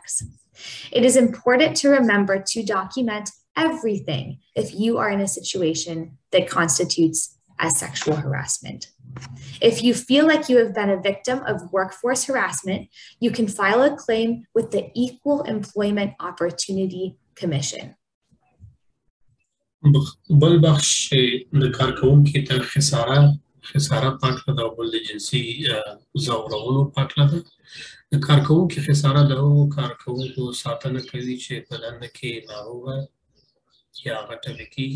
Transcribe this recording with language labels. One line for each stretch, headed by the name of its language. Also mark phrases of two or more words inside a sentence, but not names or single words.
English: It is important to remember to document everything if you are in a situation that constitutes as sexual harassment. If you feel like you have been a victim of workforce harassment, you can file a claim with the Equal Employment Opportunity Commission.
Pashto: بل بخش د کارکوونکي ته خساره پاکله ده او بل د جنسي ځورونو پاکله ده. د کارکوونکي خساره د هغو کارکوونکو ساتنه کوي چې په دنده کې ناروغه یا غټه کېږي.